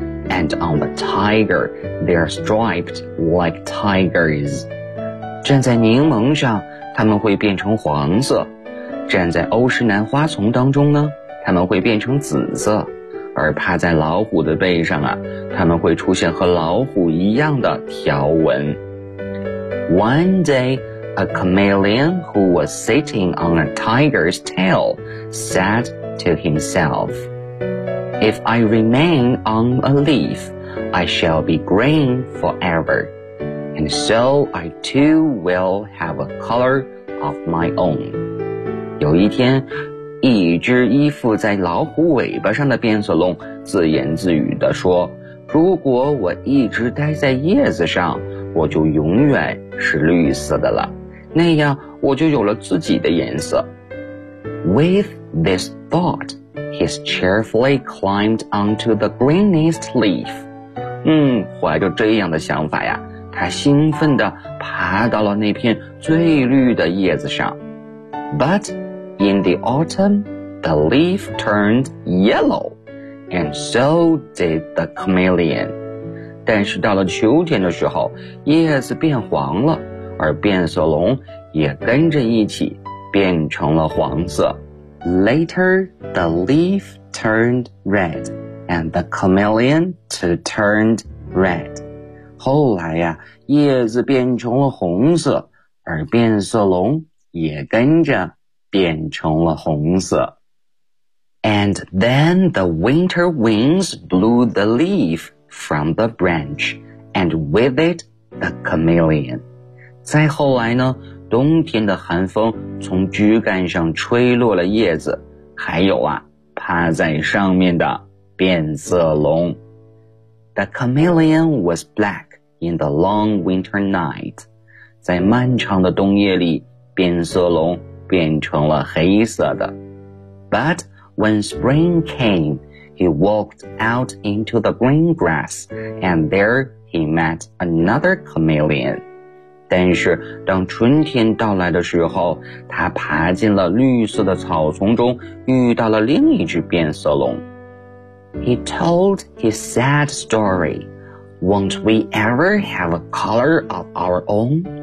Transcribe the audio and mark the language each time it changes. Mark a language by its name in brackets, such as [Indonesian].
[English] And on the tiger, they are striped like tigers. [Chinese] 站在柠檬上，它们会变成黄色。站在欧石南花丛当中呢，它们会变成紫色。而趴在老虎的背上啊，它们会出现和老虎一样的条纹。 [English] One day, a chameleon who was sitting on a tiger's tail said to himself, If I remain on a leaf, I shall be green forever, and so I too will have a color of my own. [Chinese] 有一天一只依附在老虎尾巴上的变色龙自言自语地说，如果我一直待在叶子上，我就永远是绿色的了，那样我就有了自己的颜色。 [English] With this thought, he cheerfully climbed onto the greenest leaf. [Chinese] 怀着这样的想法呀，他兴奋地爬到了那片最绿的叶子上。 [English] ButIn the autumn, the leaf turned yellow, and so did the chameleon. [Chinese] 但是到了秋天的时候，叶子变黄了，而变色龙也跟着一起变成了黄色。 [English] Later, the leaf turned red, and the chameleon too turned red. [Chinese] 后来呀，叶子变成了红色，而变色龙也跟着变成了红色。 [English] And then the winter winds blew the leaf from the branch, and with it the chameleon. [Chinese] 再后来呢，冬天的寒风从枝干上吹落了叶子，还有啊，趴趴在上面的变色龙。 [English] The chameleon was black in the long winter night. [Chinese] 在漫长的冬夜里，变色龙变成了黑色的。 [English] But when spring came, he walked out into the green grass, and there he met another chameleon. [Chinese] 但是当春天到来的时候，他爬进了绿色的草丛中，遇到了另一只变色龙。 [English] He told his sad story. Won't we ever have a color of our own?